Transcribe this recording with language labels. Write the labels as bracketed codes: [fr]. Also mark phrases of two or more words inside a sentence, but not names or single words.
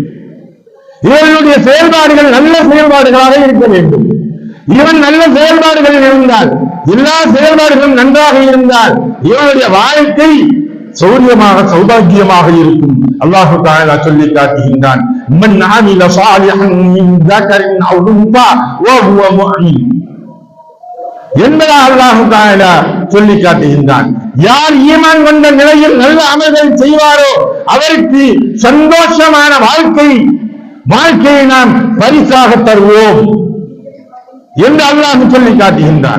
[ta] இவர்களுடைய செயல்பாடுகள் நல்ல செயல்பாடுகளாக இருக்க வேண்டும். இவன் நல்ல செயல்பாடுகளில் இருந்தால், எல்லா செயல்பாடுகளும் நன்றாக இருந்தால் இவனுடைய வாழ்க்கை சௌரியமாக சௌபாகியமாக இருக்கும். அல்லாஹ் தஆலா சொல்லி காட்டுகின்றான், [ar] من عمل صالحا من ذكرٍ أو أنثى وهو مؤمن [ta] என்பதாக அல்லாஹ் தஆலா சொல்லி காட்டுகின்றான். யார் ஈமான் கொண்ட நிலையில் நல்ல அமல்கள் செய்வாரோ அவருக்கு சந்தோஷமான வாழ்க்கையை நாம் பரிசாக தருவோம் என்று அல்லாஹ் சொல்லி காட்டுகின்றான்.